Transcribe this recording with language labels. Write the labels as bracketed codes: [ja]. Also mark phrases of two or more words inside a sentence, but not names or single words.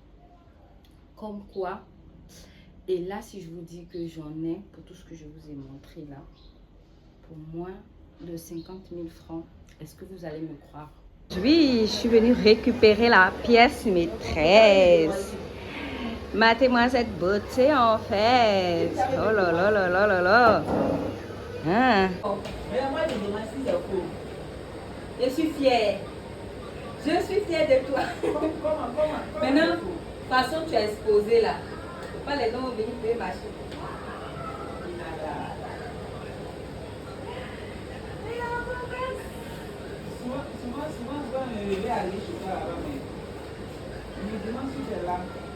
[fr] Comme quoi, et là si je vous dis que j'en ai pour tout ce que je vous ai montré là, pour moins de 50 000 francs, est-ce que vous allez me croire? Oui, je suis venue récupérer la pièce maîtresse. Matez-moi cette beauté en fait. Oh là là là là là là. Hein? Je suis fière. Je suis fière de toi. Maintenant, de toute façon, tu as exposé là. Pas les gens vont venir payer ma chute. Souvent, je vais aller chez toi là-bas, mais je me demande si tu es là.